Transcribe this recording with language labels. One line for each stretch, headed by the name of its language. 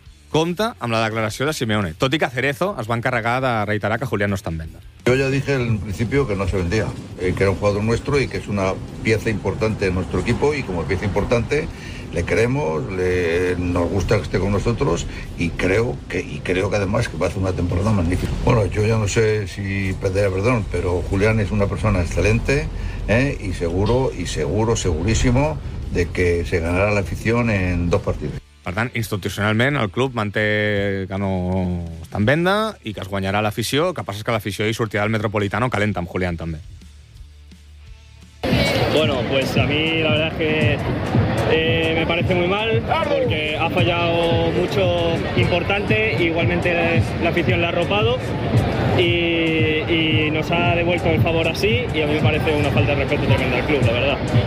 Catalan: Compta amb la declaració de Simeone. Tot i que Cerezo es va encarregar de reiterar que Julián no està en venda.
Spanish: Yo ya dije en principio que no se vendía, que era un jugador nuestro y que es una pieza importante en nuestro equipo y como pieza importante le queremos, nos gusta que esté con nosotros y creo que además que va a hacer una temporada magnífica. Bueno, yo ya no sé si pediré perdón, pero Julián es una persona excelente, y seguro, segurísimo de que se ganará la afición en dos partidos.
Catalan: Per tant, institucionalment, el club manté que no està en venda i que es guanyarà l'afició, que passa que l'afició hi sortirà del Metropolitano calenta amb Julián també.
Spanish: Bueno, pues a mí la verdad es que me parece muy mal porque ha fallado mucho importante, igualmente la afición la ha arropado y nos ha devuelto el favor así y a mí me parece una falta de respeto tremenda al club, la verdad.